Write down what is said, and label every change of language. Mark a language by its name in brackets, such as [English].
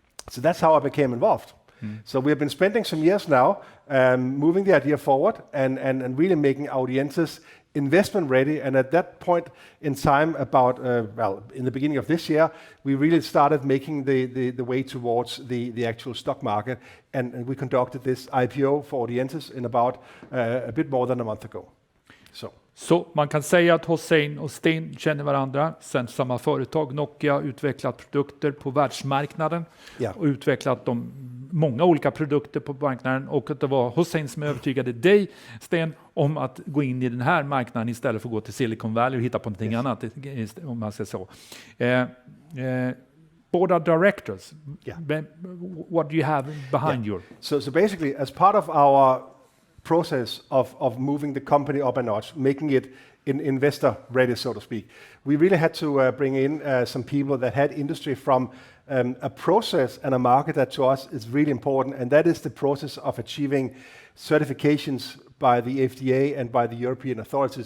[English] So that's how I became involved. So we have been spending some years now moving the idea forward and really making Audientes investment ready. And at that point in time, about in the beginning of this year, we really started making the way towards the actual stock market, and we conducted this IPO for Audientes in about a bit more than a month ago. [Swedish] Så man kan säga att Hossein och Steen känner varandra sen samma företag. Nokia har utvecklat produkter på världsmarknaden och utvecklat många olika produkter på marknaden, och att det var Hossein som övertygade dig, Sten, om att gå in i den här marknaden istället för att gå till Silicon Valley och hitta på någonting annat, om man säger så. [English] Board of directors, what do you have behind you? So basically, as part of our process of moving the company up a notch, making it investor ready, so to speak, we really had to bring in some people that had industry from a process and a market that to us is really important, and that is the process of achieving certifications by the FDA and by the European authorities.